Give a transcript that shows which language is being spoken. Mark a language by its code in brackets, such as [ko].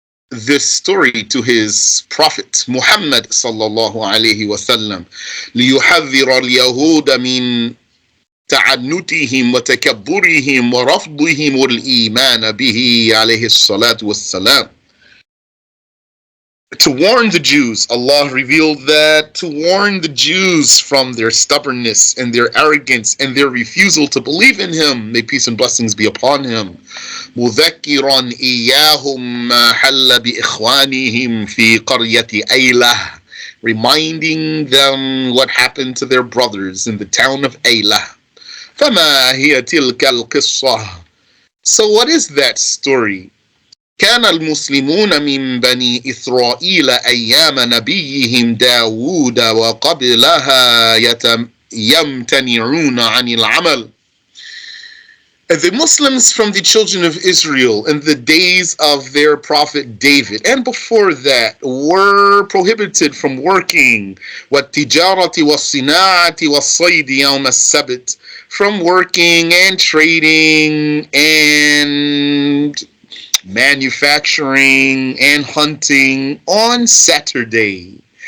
[en] this story to his prophet Muhammad [ar] sallallahu alayhi wasallam ليحذر اليهود من تعنتهم وتكبرهم ورفضهم الإيمان به عليه الصلاة والسلام. [en] To warn the Jews, Allah revealed that to warn the Jews from their stubbornness and their arrogance and their refusal to believe in Him. May peace and blessings be upon Him. [ar] مذكرا إياهم ما حل بإخوانهم في قرية أيلة, [en] reminding them what happened to their brothers in the town of Aylah. [ar] فما هي تلك القصة? [en] So what is that story? [ar] كان المسلمون من بني إسرائيل أيام نبيهم داود وقبلها يمتنعون عن العمل. [en] The Muslims from the children of Israel in the days of their prophet David and before that were prohibited from working [ar] والتجارة والصناعة والصيد يوم السبت, [en] from working and trading and manufacturing and hunting on Saturday.